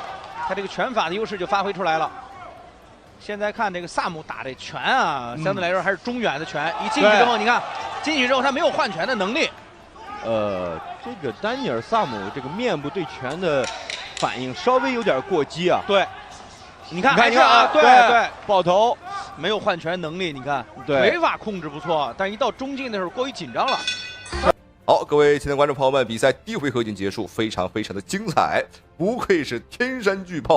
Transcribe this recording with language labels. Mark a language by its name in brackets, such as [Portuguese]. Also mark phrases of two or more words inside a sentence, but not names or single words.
[Chinese] 他這個拳法的優勢就發揮出來了。現在看這個薩姆打這拳啊，相對來說還是中遠的拳。一進去之後，你看進去之後他沒有換拳的能力。這個丹尼爾·薩姆這個面部對拳的反應稍微有點過激啊。對，你看还是啊，对，爆头，没有换拳能力，你看，对，腿法控制不错，但一到中近的时候过于紧张了。好，各位亲爱的观众朋友们，比赛第一回合已经结束，非常的精彩，不愧是天山巨炮。